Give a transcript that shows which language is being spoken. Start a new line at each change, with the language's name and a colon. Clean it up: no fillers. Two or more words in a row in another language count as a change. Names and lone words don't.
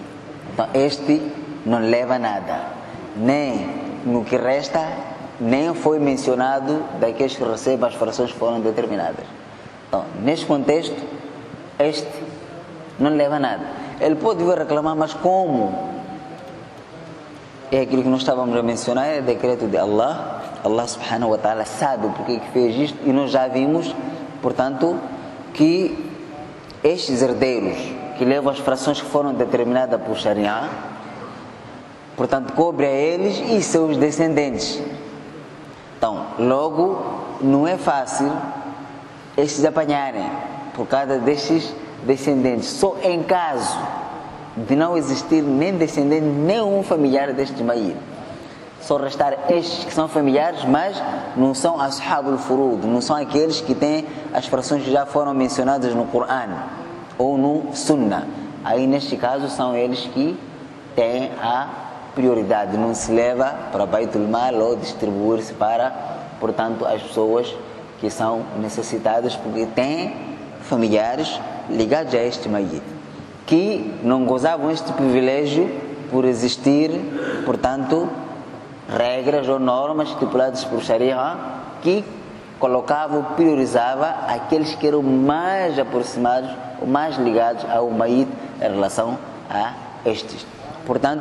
Portuguese: Então, este não leva nada. Nem no que resta, nem foi mencionado daqueles que recebem as frações que foram determinadas. Então, neste contexto, este não leva nada. Ele pode vir reclamar, mas como? É aquilo que nós estávamos a mencionar, é o decreto de Allah.
Arabic: الله سبحانه وتعالى
Portuguese: sabe porque que fez isto e nós já vimos, portanto, que estes herdeiros que levam as frações que foram determinadas por Sharia, portanto, cobre a eles e seus descendentes. Então, logo, não é fácil estes apanharem por causa destes descendentes. Só em caso de não existir nem descendente, nenhum familiar destes Mayyit. Só restar estes que são familiares, mas não são
Arabic: أصحاب الفروض,
Portuguese: não são aqueles que têm as frações que já foram mencionadas no Coran ou no Sunnah. Aí, neste caso, são eles que têm a prioridade, não se leva para
Arabic: بيت المال
Portuguese: ou distribuir-se para, portanto, as pessoas que são necessitadas, porque têm familiares ligados a este Mayyit, que não gozavam este privilégio por existir, portanto, regras ou normas estipuladas por Sharia que colocavam, priorizavam aqueles que eram mais aproximados ou mais ligados ao Mayyit em relação a estes.